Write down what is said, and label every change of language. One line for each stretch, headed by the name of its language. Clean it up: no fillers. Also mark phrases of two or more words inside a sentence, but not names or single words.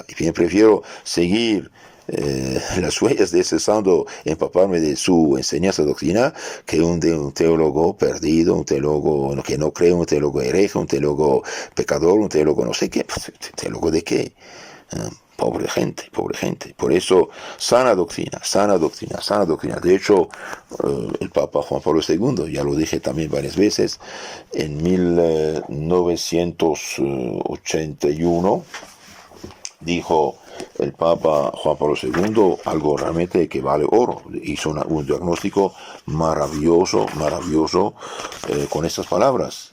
Spanish: Y bien, prefiero seguir las huellas de ese santo, empaparme de su enseñanza doctrina, que un teólogo perdido, un teólogo que no cree, un teólogo hereje, un teólogo pecador, un teólogo no sé qué. ¿Teólogo de qué? Pobre gente, pobre gente. Por eso, sana doctrina, sana doctrina, sana doctrina. De hecho, el Papa Juan Pablo II, ya lo dije también varias veces, en 1981, dijo el Papa Juan Pablo II algo realmente que vale oro. Hizo un diagnóstico maravilloso, maravilloso, con estas palabras.